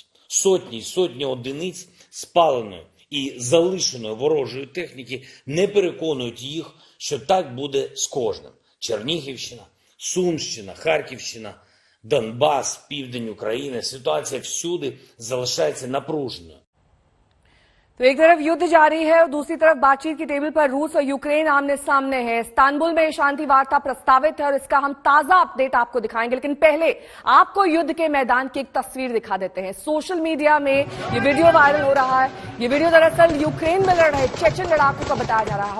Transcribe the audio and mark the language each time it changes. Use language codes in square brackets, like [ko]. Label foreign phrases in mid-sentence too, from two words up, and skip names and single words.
[uk] Сотні й сотні одиниць спаленої і залишеної ворожої техніки не переконують їх, що так буде з кожним. Чернігівщина, Сумщина, Харківщина, Донбас, південь України. Ситуація всюди залишається напруженою. [hi] तो एक तरफ युद्ध जारी है और दूसरी तरफ बातचीत की टेबल पर रूस और यूक्रेन आमने सामने है। इस्तांबुल में शांति वार्ता प्रस्तावित है और इसका हम ताजा अपडेट आपको दिखाएंगे, लेकिन पहले आपको युद्ध के मैदान की एक तस्वीर दिखा देते हैं। [en] social media [hi] में ये वीडियो वायरल हो रहा है। ये वीडियो दरअसल यूक्रेन में लड़ रहे चेचन लड़ाकों का बताया जा रहा है।